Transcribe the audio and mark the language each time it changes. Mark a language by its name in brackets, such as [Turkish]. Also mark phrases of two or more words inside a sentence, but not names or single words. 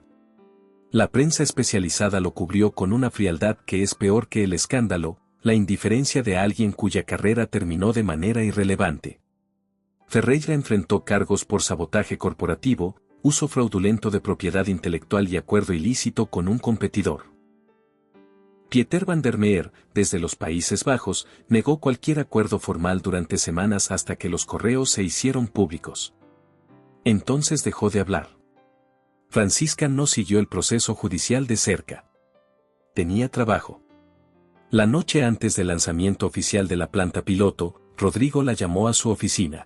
[Spanish] La prensa especializada lo cubrió con una frialdad que es peor que el escándalo, la indiferencia de alguien cuya carrera terminó de manera irrelevante. Ferreira enfrentó cargos por sabotaje corporativo, uso fraudulento de propiedad intelectual y acuerdo ilícito con un competidor. Pieter van der Meer, desde los Países Bajos, negó cualquier acuerdo formal durante semanas hasta que los correos se hicieron públicos. Entonces dejó de hablar. Francisca no siguió el proceso judicial de cerca. Tenía trabajo. La noche antes del lanzamiento oficial de la planta piloto, Rodrigo la llamó a su oficina.